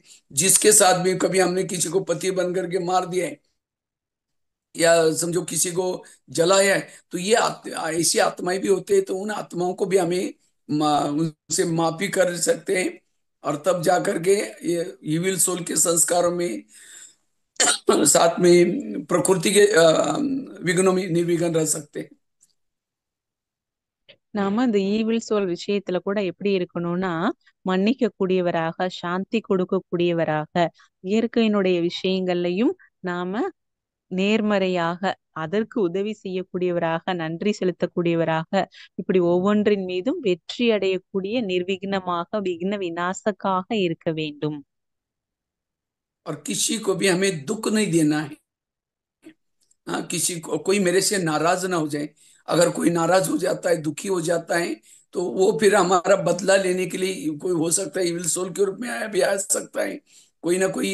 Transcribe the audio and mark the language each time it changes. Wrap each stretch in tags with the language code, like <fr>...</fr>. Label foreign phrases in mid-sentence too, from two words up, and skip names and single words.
<hi>जिसके साथ भी कभी हमने किसी को पति बन करके मार दिया है, या समझो किसी को जलाया है, तो ये ऐसी आत्माएं भी होते हैं। तो उन आत्माओं को भी हमें उनसे माफी कर सकते हैं। और तब जा करके ये</hi> <en>evil soul</en> <hi>के संस्कारों में साथ में प्रकृति के विघ्नों में निर्विघ्न रह सकते हैं।</hi> <ta>நாம இந்த</ta> <en>evil soul</en> <ta>விஷயத்துல கூட எப்படி இருக்கணும்னா, மன்னிக்க கூடியவராக, சாந்தி கொடுக்கக்கூடியவராக, இயற்கையினுடைய விஷயங்கள்லையும் நாம நேர்மறையாக, அதற்கு உதவி செய்யக்கூடியவராக, நன்றி செலுத்தக்கூடியவராக, இப்படி ஒவ்வொன்றின் மீதும் வெற்றி அடையக்கூடிய, நிர்விঘ்னமாக, விக்ன விநாசக்காக இருக்க வேண்டும்.</ta> <hi>और किसी को भी हमें दुख नहीं देना है। हाँ, किसी को, कोई मेरे से नाराज ना हो जाए। अगर कोई नाराज हो जाता है, दुखी हो जाता है, तो वो फिर हमारा बदला लेने के लिए कोई हो सकता है</hi> <en>evil soul</en> <hi>के रूप में आया भी आ सकता है, कोई ना कोई।</hi>